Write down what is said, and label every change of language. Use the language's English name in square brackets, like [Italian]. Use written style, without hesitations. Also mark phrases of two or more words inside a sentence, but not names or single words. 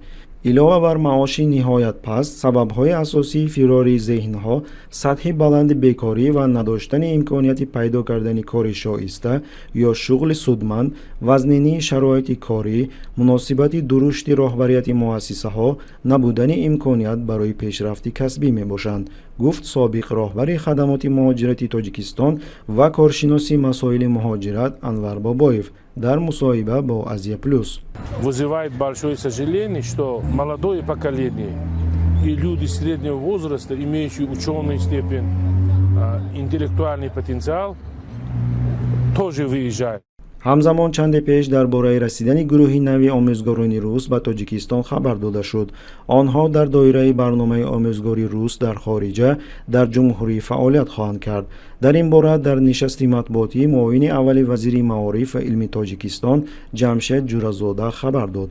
[Tajik] علاوه بر معاش نهایت پست، سبب‌های اساسی فراری ذهن‌ها، سطح بلند بیکاری و نداشتن امکانیت پیدا کردن کار شایسته یا شغل سودمند، وزنینی شرایط کاری، مناسبت درشت راهبریت مؤسسه‌ها، نبودن امکانیت برای پیشرفت کسبی میباشند، گفت سابق راهبر خدمات مهاجرتی تاجیکستان و کارشناس مسائل مهاجرت انور باباев در مصاحبه با آزیا پلюс. [Russian] Вызывает большое сожаление, что молодое поколение и люди среднего возраста, имеющие ученую степень, интеллектуальный потенциал, тоже выезжают. [Tajik] همزمان چند پیش درباره رسیدن گروهی نوی آموزگاران روس به تاجیکستان خبر داده شد. آنها در دایره برنامه آموزگاری روس در خارجه در جمهوری فعالیت خواهند کرد. در این باره در نشست مطبوعاتی معاون اول وزیر معارف و علم تاجیکستان جمشید جورازاده خبر داد.